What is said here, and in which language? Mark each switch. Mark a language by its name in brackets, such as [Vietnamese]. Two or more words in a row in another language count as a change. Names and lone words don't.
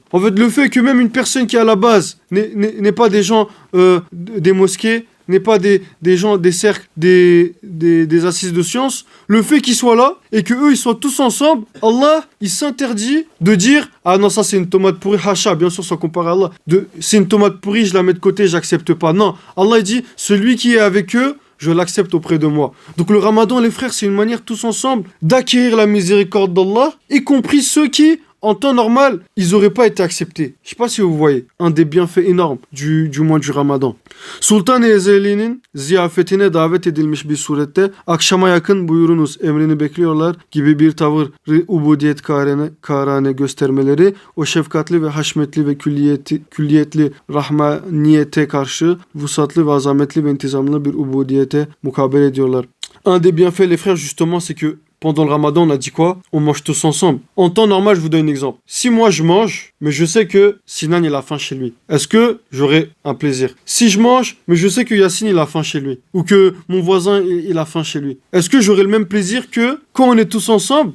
[French] En fait, le fait que même une personne qui à la base n'est pas des gens des mosquées, n'est pas des gens des cercles, des assises de science, le fait qu'ils soient là et que eux ils soient tous ensemble, Allah il s'interdit de dire ah non ça c'est une tomate pourrie, hacha, bien sûr sans comparer à Allah, c'est une tomate pourrie, je la mets de côté, j'accepte pas. Non, Allah il dit celui qui est avec eux, je l'accepte auprès de moi. Donc le Ramadan, les frères, c'est une manière tous ensemble d'acquérir la miséricorde d'Allah, y compris ceux qui, en temps normal, ils n'auraient pas été acceptés. Je sais pas si vous voyez, un des bienfaits énormes du mois du Ramadan. [Turkish] Sultan Ezeli'nin ziyafetine davet edilmiş bir surette akşama yakın buyurunuz emrini bekliyorlar gibi bir tavır ubudiyet karane göstermeleri o şefkatli ve haşmetli ve külliyetli rahmaniyete karşı vusatlı ve azametli ve intizamlı bir ubudiyete mukabele ediyorlar. [French] Un des bienfaits, les frères, justement, c'est que pendant le Ramadan, on a dit quoi? On mange tous ensemble. En temps normal, je vous donne un exemple. Si moi je mange, mais je sais que Sinan il a faim chez lui, est-ce que j'aurai un plaisir? Si je mange, mais je sais que Yacine il a faim chez lui, ou que mon voisin il a faim chez lui, est-ce que j'aurai le même plaisir que quand on est tous ensemble?